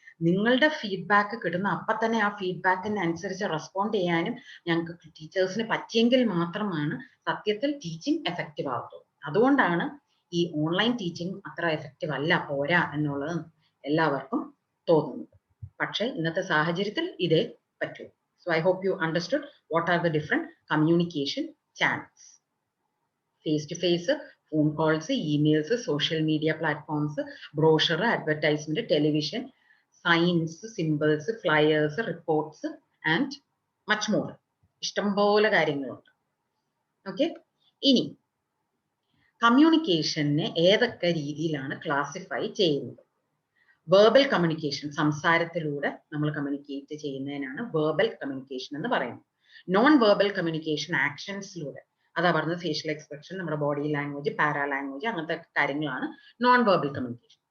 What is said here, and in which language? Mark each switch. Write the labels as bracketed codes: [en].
[ml] നിങ്ങളുടെ ഫീഡ്ബാക്ക് കിട്ടുന്ന അപ്പം തന്നെ ആ ഫീഡ്ബാക്കിനനുസരിച്ച് റെസ്പോണ്ട് ചെയ്യാനും ഞങ്ങൾക്ക് ടീച്ചേഴ്സിന് പറ്റിയെങ്കിൽ മാത്രമാണ് സത്യത്തിൽ ടീച്ചിങ് എഫക്റ്റീവ് ആകത്തുള്ളൂ. അതുകൊണ്ടാണ് ഈ ഓൺലൈൻ ടീച്ചിങ് അത്ര എഫക്റ്റീവ് അല്ല, പോരാ എന്നുള്ളത് എല്ലാവർക്കും തോന്നുന്നത്. പക്ഷേ ഇന്നത്തെ സാഹചര്യത്തിൽ ഇതേ പറ്റൂ. [en] So I hope you understood what are the different communication channels. Face-to-face, phone calls, emails, social media platforms, brochure, advertisement, television, signs, symbols, flyers, reports, and much more. [ml] ഇഷ്ടംപോലെ കാര്യങ്ങളുണ്ട്. ഓക്കെ, ഇനി കമ്മ്യൂണിക്കേഷനെ ഏതൊക്കെ രീതിയിലാണ് ക്ലാസിഫൈ ചെയ്യുന്നത്? വെർബൽ കമ്മ്യൂണിക്കേഷൻ, സംസാരത്തിലൂടെ നമ്മൾ communicate ചെയ്യുന്നതിനാണ് verbal communication എന്ന് പറയുന്നത്. നോൺ വെർബൽ കമ്മ്യൂണിക്കേഷൻ ആക്ഷൻസിലൂടെ, അതാ പറഞ്ഞത് ഫേഷ്യൽ എക്സ്പ്രഷൻ, നമ്മുടെ ബോഡി ലാംഗ്വേജ്, പാരാ ലാംഗ്വേജ്, അങ്ങനത്തെ കാര്യങ്ങളാണ് നോൺ വെർബൽ കമ്മ്യൂണിക്കേഷൻ.